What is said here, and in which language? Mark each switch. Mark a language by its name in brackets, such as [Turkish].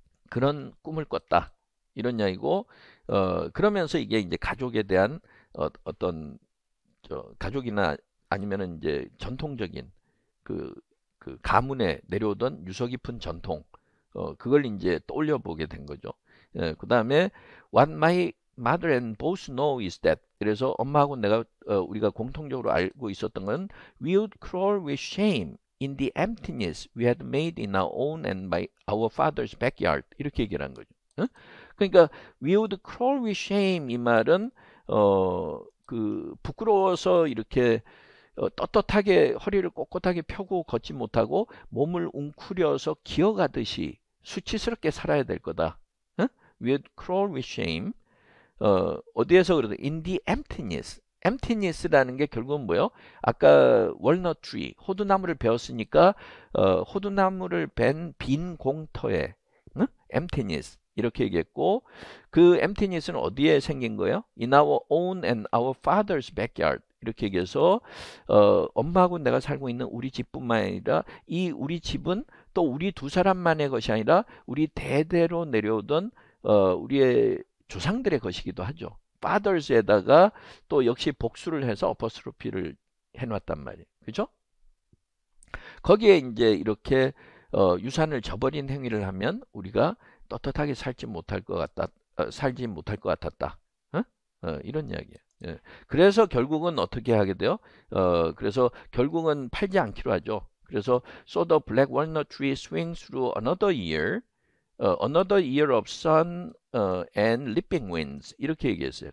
[Korean] 그런 꿈을 꿨다 이런 이야기고 그러면서 이게 이제 가족에 대한 어떤 가족이나 아니면은 이제 전통적인 그, 그 가문에 내려오던 유서 깊은 전통, 그걸 이제 떠올려 보게 된 거죠. 그 다음에 [English] what my mother and both know is that, [Korean] 그래서 엄마하고 내가 우리가 공통적으로 알고 있었던 건 [English] we would crawl with shame in the emptiness we had made in our own and by our father's backyard, [Korean] 이렇게 얘기를 한 거죠. 그러니까 [English] we would crawl with shame, [Korean] 이 말은 그 부끄러워서 이렇게 떳떳하게 허리를 꼿꼿하게 펴고 걷지 못하고 몸을 웅크려서 기어가듯이 수치스럽게 살아야 될 거다. [English] We would crawl with shame. [Korean] 어디에서 그래도 [English] in the emptiness. [Korean] emptiness라는 게 결국은 뭐예요? 아까 walnut tree, 호두나무를 배웠으니까 호두나무를 빈 공터에 emptiness 이렇게 얘기했고, 그 emptiness는 어디에 생긴 거예요? [English] In our own and our father's backyard, [Korean] 이렇게 얘기해서 엄마하고 내가 살고 있는 우리 집뿐만 아니라 이 우리 집은 또 우리 두 사람만의 것이 아니라 우리 대대로 내려오던 우리의 조상들의 것이기도 하죠. fathers에다가 또 역시 복수를 해서 어퍼스트로피를 해놨단 말이에요. 그죠? 거기에 이제 이렇게 유산을 저버린 행위를 하면 우리가 떳떳하게 살지 못할 것 같다, 살지 못할 것 같았다. 이런 이야기예요. 예. 그래서 결국은 어떻게 하게 돼요? 그래서 결국은 팔지 않기로 하죠. 그래서 [English] so the black walnut tree swings through another year of sun and leaping winds, [Korean] 이렇게 얘기했어요.